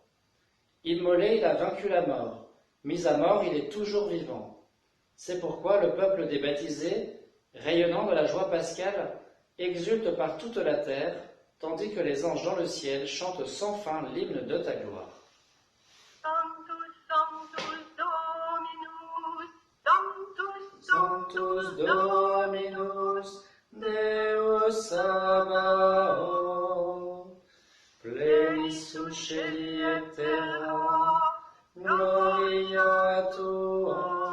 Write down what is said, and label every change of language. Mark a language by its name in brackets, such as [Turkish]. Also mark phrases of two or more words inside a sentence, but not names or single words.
[French] Immolé, il a vaincu la mort. Mis à mort, il est toujours vivant. C'est pourquoi le peuple des baptisés, rayonnant de la joie pascale, exulte par toute la terre, tandis que les anges dans le ciel chantent sans fin l'hymne de ta gloire. [Latin] Sanctus, Sanctus, Dominus, Sanctus, Sanctus Dominus, Deus Sabaoth, plenis sub celi et terra, gloria tua.